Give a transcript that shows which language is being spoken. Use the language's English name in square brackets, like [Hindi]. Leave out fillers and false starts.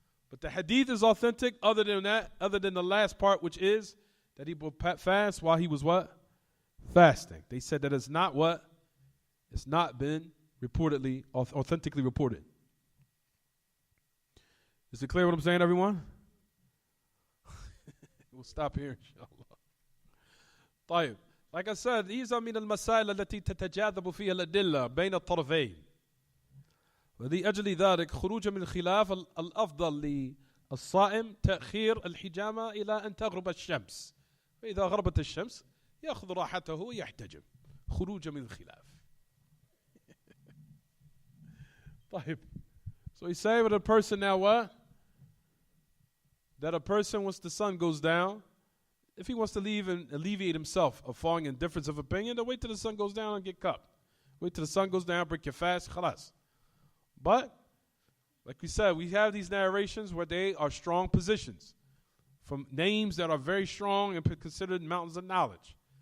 [English] But the hadith is authentic other than that, other than the last part, which is that he will fast while he was what? Fasting. They said that it's not what? It's not been reportedly, authentically reported. Is it clear what I'm saying, everyone? We'll stop here, inshallah. [Arabic] طيب. [English] Like I said, these are [Arabic] من المسائل التي تتجاذب فيها الأدلة بين الطرفين. ولأجل ذلك خروج من الخلاف الأفضل للصائم تأخير الحجامة إلى أن تغرب الشمس فإذا غربت الشمس يأخذ راحته ويحتجم خروجا من الخلاف. طيب. [English] So he's saying with a person now what? That a person, once the sun goes down, if he wants to leave and alleviate himself of falling in difference of opinion, then wait till the sun goes down and get cupped. Wait till the sun goes down, break your fast, khalas. But, like we said, we have these narrations where they are strong positions from names that are very strong and considered mountains of knowledge.